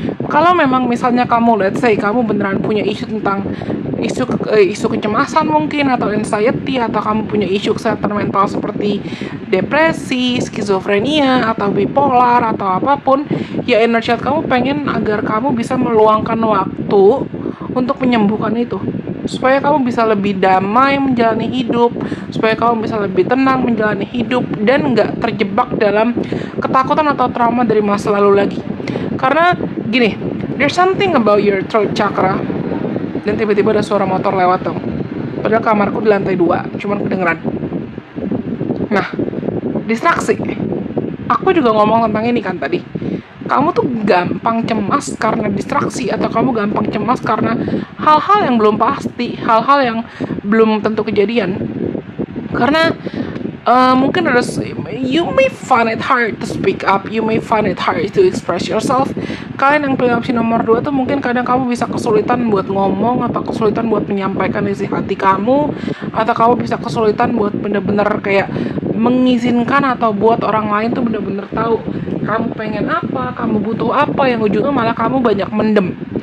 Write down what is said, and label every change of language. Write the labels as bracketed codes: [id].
[id] Kalau memang misalnya kamu, let's say, kamu beneran punya isu tentang isu kecemasan mungkin, atau anxiety, atau kamu punya isu kesehatan mental seperti depresi, skizofrenia, atau bipolar, atau apapun, ya inner child kamu pengen agar kamu bisa meluangkan waktu untuk menyembuhkan itu, supaya kamu bisa lebih damai menjalani hidup, supaya kamu bisa lebih tenang menjalani hidup, dan nggak terjebak dalam ketakutan atau trauma dari masa lalu lagi. Karena gini, [en] there's something about your throat chakra. [id] Dan tiba-tiba ada suara motor lewat dong. Padahal kamarku di lantai 2, cuman kedengeran. Nah, distraksi. Aku juga ngomong tentang ini kan tadi. Kamu tuh gampang cemas karena distraksi, atau kamu gampang cemas karena hal-hal yang belum pasti, hal-hal yang belum tentu kejadian. Karena mungkin ada, [en] you may find it hard to speak up, you may find it hard to express yourself. [id] Kalian yang pilih opsi nomor 2 tuh mungkin kadang kamu bisa kesulitan buat ngomong, atau kesulitan buat menyampaikan isi hati kamu, atau kamu bisa kesulitan buat bener-bener kayak mengizinkan atau buat orang lain tuh bener-bener tahu kamu pengen apa, kamu butuh apa, yang ujungnya malah kamu banyak mendem.